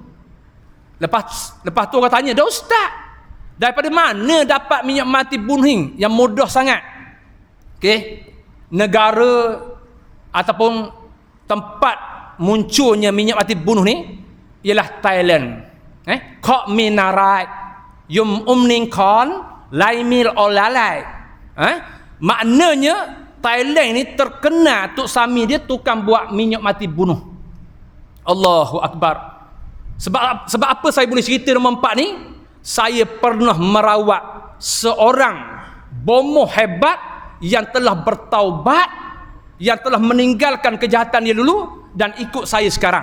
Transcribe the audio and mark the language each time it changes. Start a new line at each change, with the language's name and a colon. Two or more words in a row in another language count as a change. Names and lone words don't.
Malay: Lepas tu orang tanya, dah ustaz, daripada mana dapat minyak mati bunuh ni yang mudah sangat? Negara ataupun tempat munculnya minyak mati bunuh ni ialah Thailand. Kok minarai yum umning kon laimil olalai. Maknanya Thailand ni terkenal tuk sami dia tukang buat minyak mati bunuh.
Arabic: الله أكبر.
Malay: Sebab apa saya boleh cerita nombor 4 ni? Saya pernah merawat seorang bomoh hebat yang telah bertaubat, yang telah meninggalkan kejahatan dia dulu dan ikut saya sekarang.